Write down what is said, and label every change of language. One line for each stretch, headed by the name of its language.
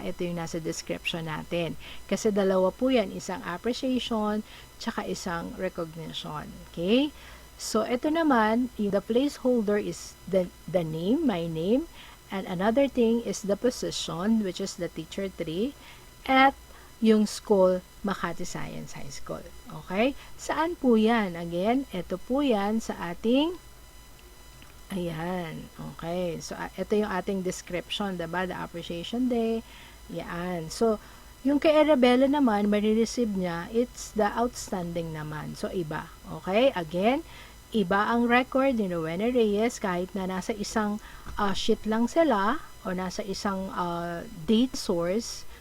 Filipino: Ito yung nasa description natin. Kasi dalawa po yan, isang appreciation, tsaka isang recognition. Okay? So, ito naman,
English: the placeholder is the name, my name, and another thing is the position, which is the teacher 3,
Filipino: at yung school,
English: Makati Science High School.
Filipino: Okay? Saan po yan? Again, ito po yan sa ating, ayan. Okay. So, ito yung ating description, diba? The Appreciation Day. Yan. So, yung kay Arabella naman, marireceive niya,
English: it's the outstanding
Filipino: naman. So, iba. Okay? Again, iba ang record ni Rowena Reyes kahit na nasa isang sheet lang sila o nasa isang date source.